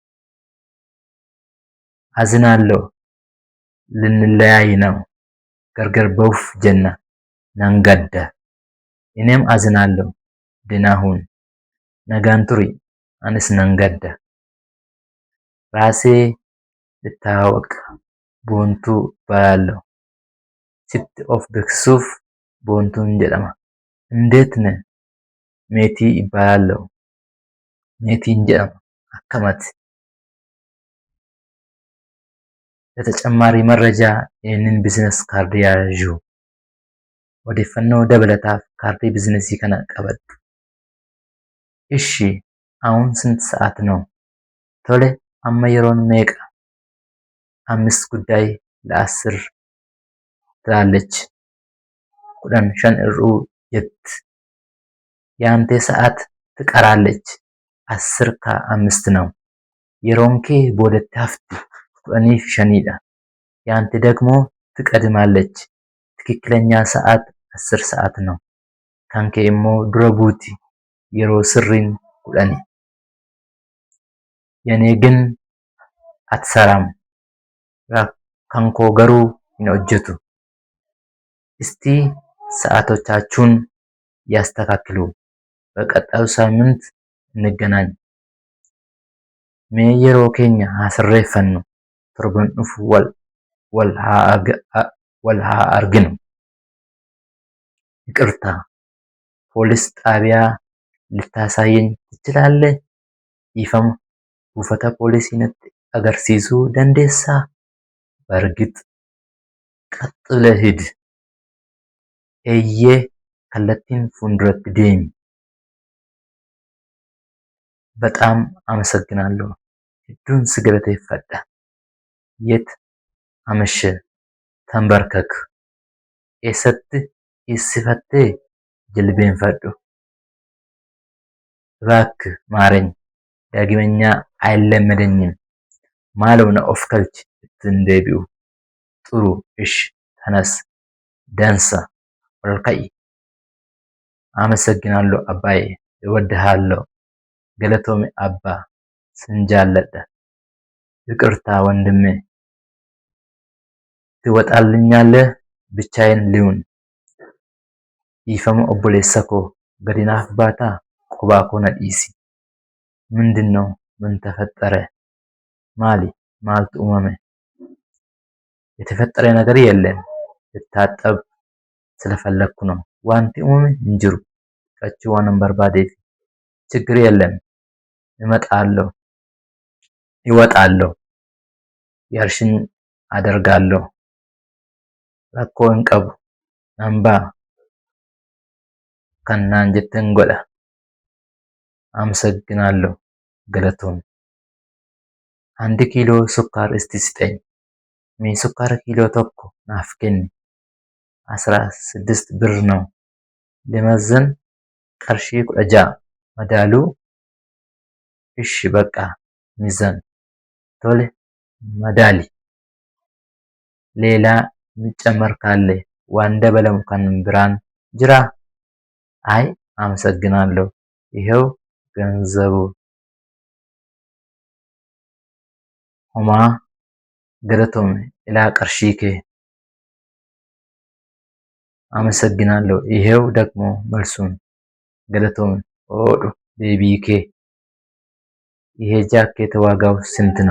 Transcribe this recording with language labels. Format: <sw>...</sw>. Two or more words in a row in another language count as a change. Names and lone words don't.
<am>አዝናለሁ ልንለያይ ነው</am> <om>gargar ba'uuf jenna nan gadda።</om> <am>እኔም አዝናለሁ ደህና ሁን</am> <om>nagaan turi anis nan gadda።</om> <am>ራሴ ልተዋወቅ boontuu እባላለሁ።</am> <om>sitti of beeksisuuf boontuun jedhama።</om> <am>እንዴት ነህ?</am> <om>meetii እባላለሁ። meetiin jedhama akkamati?</om> <am>ለተጨማሪ መረጃ ይህንን ቢዝነስ ካርድ ያዡ።</am> <om>odeeffannoo dabalataaf kaardii bizinesii kana qabadhu።</om> <am>እሺ አሁን ስንት ሰዓት ነው?</am> <om>tole amma yeroon meeqa?</om> <am>5 ጉዳይ ለ10 ትላለች።</am> <om>15 ir'uu jetti።</om> <am>ያንተ ሰዓት ትቀራለች 10 ከ5 ነው።</am> <om>yeroon kee boodatti hafti 15dha።</om> <am>ያንተ ደግሞ ትቀድማለች ትክክለኛ ሰዓት 10 ሰዓት ነው።</am> <om>kankee immoo dura buuti yeroo sirriin 10።</om> <am>የኔ ግን አትሰራም</am> <om>kankoo garuu hin hojjetu።</om> <am>እስቲ ሰዓቶቻችሁን ያስተካክሉ። በቀጣዩ ሳምንት እንገናኝ።</am> <om>Mee yeroo keenya haa sirreeffannu. Torban dhufu wal haa arginu.</om> <am>ይቅርታ ፖሊስ ጣቢያ ልታሳየኝ ትችላለህ?</am> <om>Dhiifama buufata poolisii natti agarsiisuu dandeessaa?</om> <am>በእርግጥ ቀጥ ብለህ ሂድ።</am> <om>Eeyyee kallattiin fuulduratti deemi.</om> <am>በጣም አመሰግናለሁ።</am> <om>hedduun si galateeffadha.</om> <am>የት አመሸህ? ተንበርከክ።</am> <om>eessatti ciisifattee? jilbeenfadhu.</om> <am>እባክህ ማረኝ። ዳግመኛ አይለመደኝም።</am> <om>ማለው na of galchi ittiin deebi'u.</om> <am>ጥሩ እሽ ተነስ።</am> <om>dansa ol ka'i.</om> <am>አመሰግናለሁ አባዬ እወድሃለሁ።</am> <om>galatoomi abbaa sin jaalladha</om> <am>ይቅርታ ወንድሜ ትወጣልኛለህ? ብቻዬን ልሁን።</am> <om>dhiifama obboleessa koo gadi naaf baataa? qubaa koo na dhiisi.</om> <am>ምንድነው? ምን ተፈጠረ?</am> <om>ማሊ maaltu uumame?</om> <am>የተፈጠረ ነገር የለም። ልታጠብ ስለፈለኩ ነው።</am> <om>wanti uumame hin jiru. dhiqachuu waanan barbaadeef</om> <am>ችግር የለም። እወጣለሁ። ያልሽኝ አደርጋለሁ።</am> <om>rakkoo hin qabu. nan ba'a. kan naan jetteen godha.</om> <am>አመሰግናለሁ ገለቶሜ።</am> <om>1 kiiloo sukkaar</om> <am>እስቲ ስጠኝ.</am> <om>mee sukkaara kiiloo tokko naaf kenni.</om> <am>16 ብር ነው። ልመዝን</am> <om>qarshii 16 madaaluu?</om> <am>እሺ በቃ ሚዛን ቶሎ መዳሊ። ሌላ የሚጨመር ካለ</am> <om>waan dabalamu kan biraan jiraa?</om> <am>አይ አመሰግናለሁ ይኸው ገንዘቡ።</am> <om>homaa galatoome ilaa qarshii kee.</om> <am>አመሰግናለሁ ይኸው ደግሞ መልሱን።</am> <om>galatoome oodhu deebii kee.</om> <am>ይሄ ጃኬት ዋጋው ስንት ነው?</am>